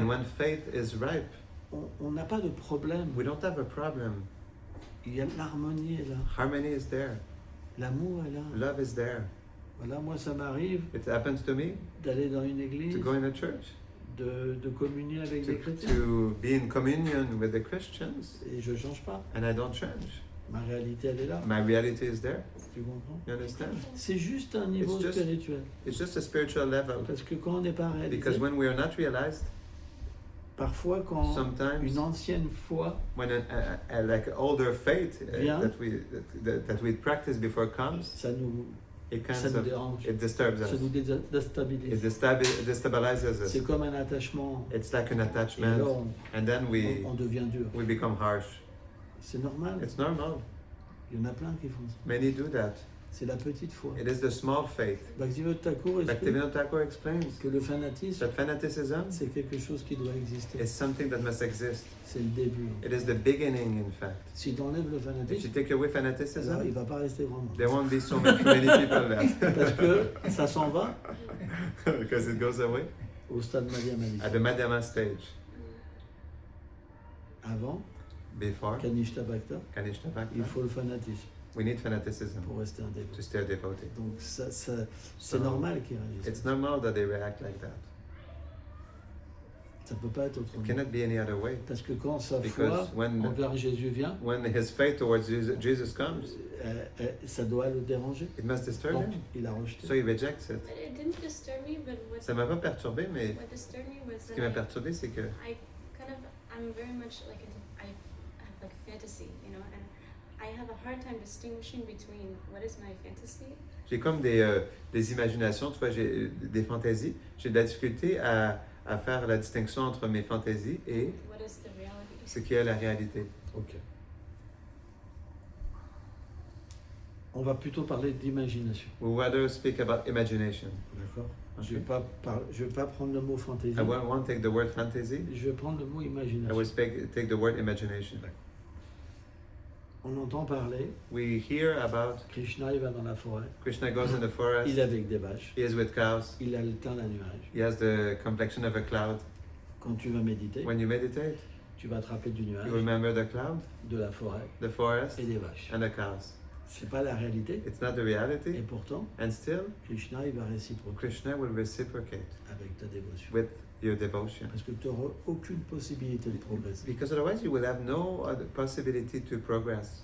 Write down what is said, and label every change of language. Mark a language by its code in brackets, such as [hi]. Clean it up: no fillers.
[en] And when faith is ripe, [fr] on n'a pas de problème. [en] we don't have a problem. [fr] Il y a l'harmonie est là, [en] Harmony is there, [fr] l'amour est là. [en] love is there. [fr] Voilà, moi ça m'arrive [en] It happens to me [fr] d'aller dans une église, [en] to go in a church, [fr] de communier avec des chrétiens, [en] to be in communion with the Christians, [fr] et je change pas. [en] and I don't change. [fr] Ma réalité elle est là. [en] My reality is there. [fr] Tu comprends? [en] You understand? [fr] C'est juste un niveau [en] It's just- [fr] spirituel. [en] It's just a spiritual level. [fr] Parce que quand on n'est pas réalisé, [en] Because when we are not realized, [fr] parfois quand [en] sometimes [fr] une ancienne foi [en] when like older faith [fr] Vient. [en] that we practice before comes, [fr] ça nous [en] it kind [fr] Ça nous [en] of [fr] dérange. [en] it disturbs [fr] Ça [en] us. [fr] nous [en] It [fr] déstabilise. [en] destabilizes us. [fr] C'est comme un attachement. [en] It's like an [fr] Et [en] attachment, [fr] là, [en] and then [fr] on devient dur. [en] we become harsh. [fr] C'est normal. [en] It's normal. [fr] Il y en a plein qui font ça. [en] Many do that. [fr] C'est la petite foi. [en] It is the small faith. [fr] Bhaktivinoda Thakur explique [en] Bhaktivinoda Thakur explains [fr] que le fanatisme, [en] that fanaticism [fr] c'est quelque chose qui doit exister. [en] is something that must exist. [fr] C'est le début. [en] It is the beginning, in fact. [fr] Si tu enlèves le [en] If you [fr] fanatisme, [en] take away [fr] alors, [en] fanaticism, [fr] il va pas rester grand monde. [en] there won't be so many people left. [fr] Parce que ça s'en va [en] Because it goes away [fr] au stade Madhyamani. [en] at the Madhyama stage. [fr] Avant, [en] Before [fr] Kanishta Bhakta, [en] Kanishta [fr] il [en] Bhakta, [fr] faut le fanatisme [en] we need fanaticism [fr] pour rester un dévot. [en] to stay devoted. [fr] Donc c'est [en] So, [fr] normal qu'il réagisse. [en] It's normal that they react like that. [fr] Ça peut pas être [en] It [fr] autrement. [en] cannot be any other way. [fr] Parce que quand sa foi [en] Because when [fr] envers Jésus vient, [en] his faith towards Jesus comes, [fr] ça doit le déranger. [en] it must disturb [fr] Donc [en] him. [fr] il a rejeté. [en] So he rejects it. But it didn't disturb me, but [fr] Ça m'a pas perturbé, mais [en] what disturbed me was [fr] ce [en] that [fr] qui m'a perturbé, c'est que [en] I'm very much like I have like fantasy, you know, and I have a hard time distinguishing between what is my fantasy [fr] j'ai comme des imaginations, tu vois, j'ai des fantaisies. J'ai de la difficulté à faire la distinction entre mes fantaisies et [en] and what is the reality. [fr] ce qui est la réalité. Ok. On va plutôt parler d'imagination. [en] We rather speak about imagination. [fr] D'accord. [en] Okay. [fr] Je vais pas prendre le mot fantaisie. [en] I won't take the word fantasy. [fr] Je vais prendre le mot [en] I [fr] imagination. [en] will take the word imagination. [fr] On entend parler, [en] We hear about [fr] Krishna il va dans la forêt, [en] Krishna goes in the forest. [fr] il est avec des vaches, [en] He is with cows. [fr] il a le teint d'un nuage. [en] He has the complexion of a cloud. [fr] Quand tu vas méditer, [en] When you meditate, [fr] tu vas te rappeler du nuage, [en] you remember the cloud, [fr] de la forêt [en] the forest, [fr] et des vaches. [en] and the cows. [fr] C'est pas la réalité. [en] It's not the [fr] Et [en] reality. [fr] pourtant, [en] And still, [fr] Krishna, il va réciproquer [en] Krishna will reciprocate [fr] avec ta dévotion. [en] with your devotion. [fr] Parce que tu n'auras aucune possibilité de progresser. [en] Because otherwise you will have no other possibility to progress.